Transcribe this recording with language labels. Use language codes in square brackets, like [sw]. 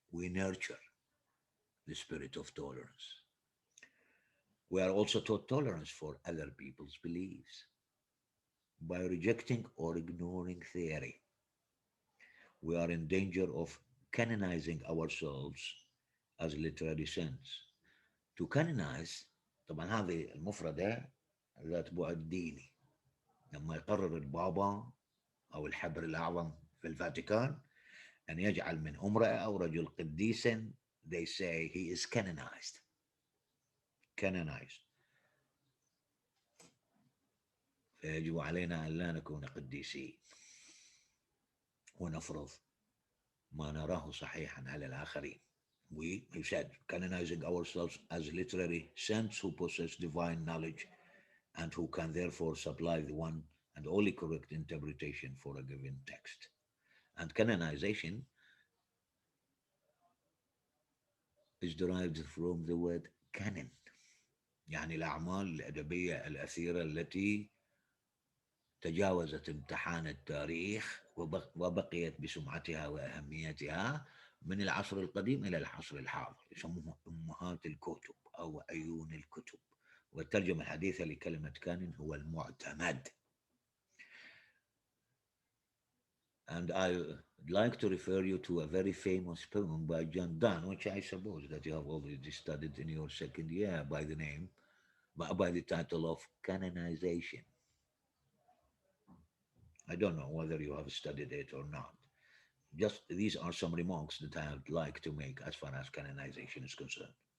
[en] We nurture the spirit of tolerance. We are also taught tolerance for other people's beliefs. By rejecting or ignoring theory, we are in danger of canonizing ourselves as literary saints. To canonize [ar] طبعا هذه المفردة ذات بعد ديني. لما يقرر البابا أو الحبر الأعظم في الفاتيكان أن يجعل من امرأة أو رجل قديسا, [en] they say he is canonized. Canonized. [ar] فيجب علينا أن لا نكون قديسين ونفرض ما نراه صحيحا على الآخرين. [en] We, he said, canonizing ourselves as literary saints who possess divine knowledge and who can therefore supply the one and only correct interpretation for a given text. And canonization is derived from the word canon, [ar] يعني الأعمال الأدبية الأثيرة التي تجاوزت امتحان التاريخ وبقيت بسمعتها وأهميتها من العصر القديم إلى العصر الحاضر. يسموها أمهات الكتب أو عيون الكتب. والترجمة الحديثة لكلمة كان هو المعتمد. [en] And I would like to refer you to a very famous poem by John Donne, which I suppose that you have already studied in your second year by the name, by the title of Canonization. I don't know whether you have studied it or not. Just these are some remarks that I would like to make as far as canonization is concerned.